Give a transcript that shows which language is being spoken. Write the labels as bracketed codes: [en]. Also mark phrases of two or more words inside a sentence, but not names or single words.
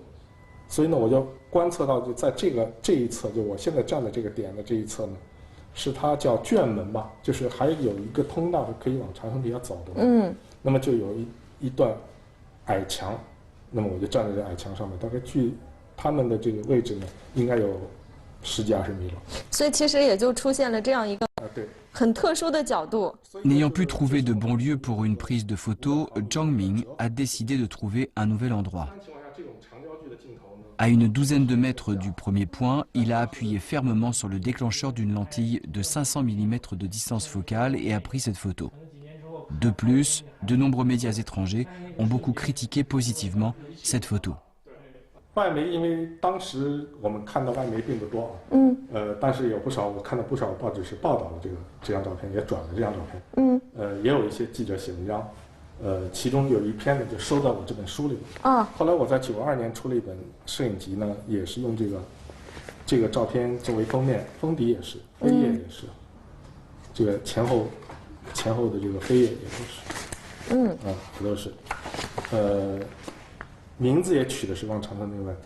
[zh] 所以呢，我就观测到，就在这一侧，就我现在站的这个点的这一侧呢，是它叫卷门吧，就是还有一个通道是可以往长城底下走的。那么就有一段矮墙，那么我就站在这矮墙上面，大概距他们的这个位置呢，应该有10几20米了。所以其实也就出现了这样一个很特殊的角度。 [fr] N'ayant pu trouver de bon lieu pour une prise de photo, Zhang Ming a décidé de trouver un nouvel endroit. À une douzaine de mètres du premier point, il a appuyé fermement sur le déclencheur d'une lentille de 500 mm de distance focale et a pris cette photo. De plus, de nombreux médias étrangers ont beaucoup critiqué positivement cette photo. [zh] 外媒，因为当时我们看到外媒并不多但是有不少，我看到不少报纸是报道了这张照片，也转了这张照片。也有一些记者写文章，其中有一篇呢就收到我这本书里面。后来我在92年出了一本摄影集呢，也是用这个照片作为封面，封底也是，扉页也是，这个前后的这个扉页也都是，这都是，名字也取的是往长城内外。